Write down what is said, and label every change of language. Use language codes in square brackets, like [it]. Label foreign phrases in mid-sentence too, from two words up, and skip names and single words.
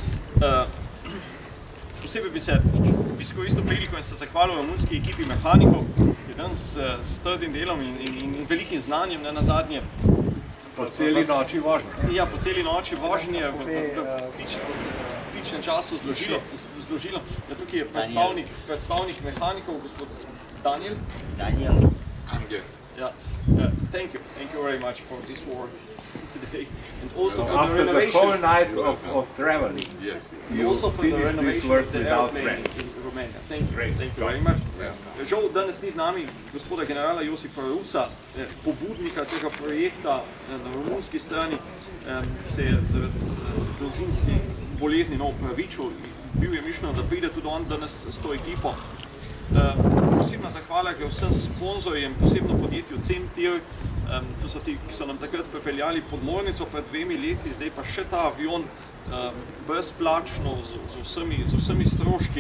[sl] Posebej bi se izkoristil priliko in se zahvalil romunski ekipi mehanikov, ki danes s trdim delom in velikim znanjem, ne nazadnje. Po celi noči vožnje. Ja, po celi noči vožnje v pičnem času zložilo. Ja, tukaj je predstavnik mehanikov, gospod Daniel. Angel. [en] Yeah. Thank you very much for this work today, and also for After the renovation. the whole night of traveling, you Also for the finished this renovation work of the without airplanes rest. in Romania. Thank you. Great Thank you job. very much. Yeah. [sl] Žal danes ni z nami gospoda generala Josipa Rusa, pobudnika tega projekta na romunski strani, ki se je zaradi družinskih bolezni opravičil. Bil je mišljeno, da pride tudi on danes s to ekipo. Posebna zahvala je vsem sponzorjem, posebno podjetju Cemtir, to so ti, ki so nam takrat pripeljali podmornico pred 2 leti, zdaj pa še ta avion brezplačno z vsemi stroški.